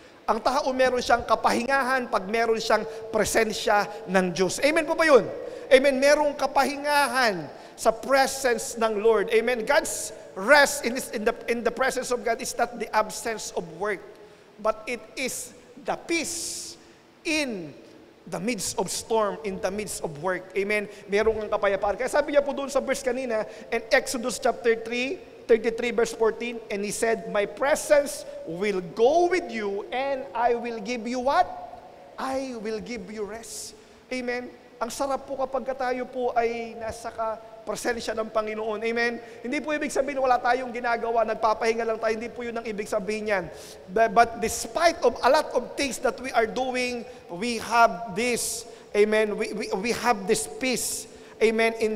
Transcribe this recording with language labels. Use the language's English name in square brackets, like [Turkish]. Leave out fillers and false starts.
[Filipino] Ang tao meron siyang kapahingahan pag meron siyang presensya ng Diyos. Amen po ba yun? Amen. Merong kapahingahan sa presence ng Lord. Amen. [English] God's rest in the presence of God is not the absence of work, but it is the peace in the midst of storm, in the midst of work. Amen. [Filipino] Merong ang kapayapaan. Kaya sabi niya po doon sa verse kanina, [English] in Exodus chapter 33 verse 14, and He said, my presence will go with you and I will give you what? I will give you rest. Amen. [Filipino] Ang sarap po kapag tayo po ay nasa presensya ng Panginoon. Amen? Hindi po ibig sabihin wala tayong ginagawa, nagpapahinga lang tayo. Hindi po yun ang ibig sabihin yan. [English] But despite of a lot of things that we are doing, we have this, amen, we have this peace. Amen?